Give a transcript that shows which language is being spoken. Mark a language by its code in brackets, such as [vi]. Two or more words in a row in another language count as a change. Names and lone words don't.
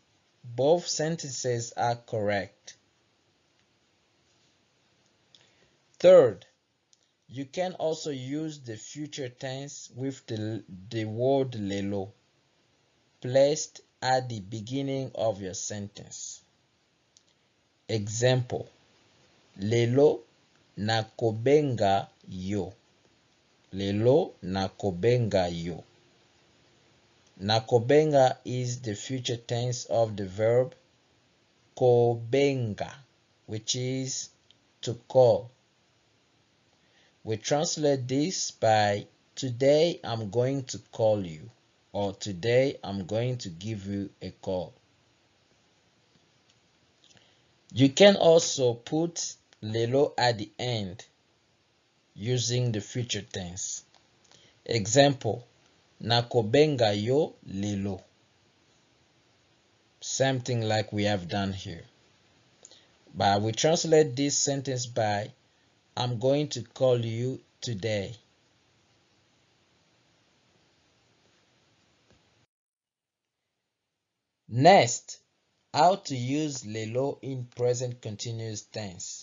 [en] Both sentences are correct. Third, you can also use the future tense with the word lelo placed at the beginning of your sentence. Example: [ln] lelo nakobenga yo. Lelo nakobenga yo. [en] Nakobenga is the future tense of the verb kobenga, which is to call. We translate this by today I'm going to call you, or today I'm going to give you a call. You can also put lelo at the end using the future tense. Example: [ln] nakobenga yo lelo. [en] Same thing like we have done here. But we translate this sentence by I'm going to call you today. Next, how to use lelo in present continuous tense.